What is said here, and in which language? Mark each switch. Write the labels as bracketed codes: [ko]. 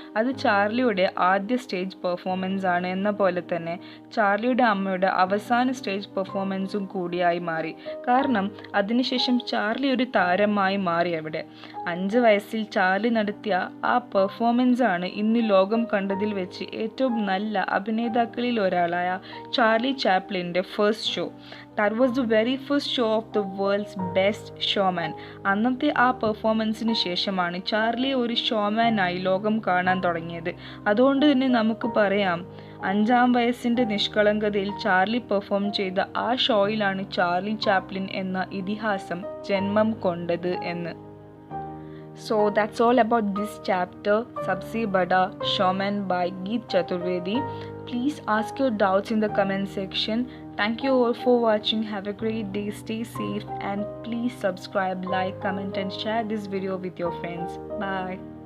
[ml] അത് ചാർലിയുടെ ആദ്യ stage performance ആണ് എന്ന പോലെ തന്നെ ചാർലിയുടെ അമ്മയുടെ അവസാന സ്റ്റേജ് പെർഫോമൻസും കൂടിയായി മാറി. കാരണം അതിനുശേഷം ചാർലി ഒരു താരമായി മാറി. അവിടെ 5 വയസ്സിൽ ചാർലി നടത്തിയ ആ പെർഫോമൻസ് ആണ് ഇന്ന് ലോകം കണ്ടതിൽ വെച്ച് ഏറ്റവും നല്ല അഭിനേതാക്കളിൽ ഒരാളായ Charlie ചാപ്ലിൻ്റെ first show. [en] That was the very first show of the world's best showman. [ml] അന്നത്തെ ആ പെർഫോമൻസിന് ശേഷമാണ് ചാർലി ഒരു ഷോമാനായി ലോകം കാണാൻ തുടങ്ങിയത്. അതുകൊണ്ട് തന്നെ നമുക്ക് പറയാം 5-ാം വയസ്സിൻ്റെ നിഷ്കളങ്കതയിൽ ചാർലി പെർഫോം ചെയ്ത ആ ഷോയിലാണ് ചാർലി ചാപ്ലിൻ എന്ന ഇതിഹാസം ജന്മം കൊണ്ടത് എന്ന്. [en] So that's all about this chapter, Sabse Bada Showman by Geet Chaturvedi. Please ask your doubts in the comment section. Thank you all for watching. Have a great day. Stay safe and please subscribe, like, comment and share this video with your friends. Bye.